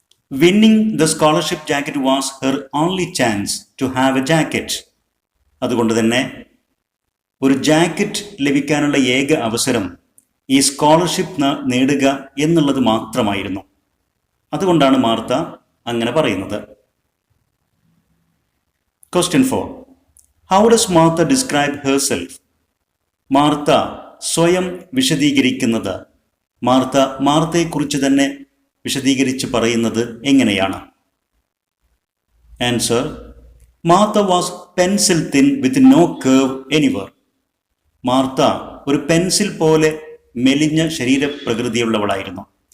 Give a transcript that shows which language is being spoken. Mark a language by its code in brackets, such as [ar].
[en] Winning the scholarship jacket was her only chance to have a jacket. [ml] അതുകൊണ്ട് തന്നെ ഒരു jacket ലഭിക്കാനുള്ള ഏക അവസരം ഈ സ്കോളർഷിപ്പ് നേടുക എന്നുള്ളത് മാത്രമായിരുന്നു. അതുകൊണ്ടാണ് മാർത്ത അങ്ങനെ പറയുന്നത്. [en] Question 4. How does Martha describe herself? [ml] Martha സ്വയം വിശദീകരിക്കുന്നത്, മാർത്തയെക്കുറിച്ച് തന്നെ വിശദീകരിച്ച് പറയുന്നത് എങ്ങനെയാണ്? [en] Answer: Martha was pencil thin with no curve anywhere. [ml] Martha ഒരു പെൻസിൽ പോലെ മെലിഞ്ഞ ശരീരപ്രകൃതിയുള്ളവളായിരുന്നു.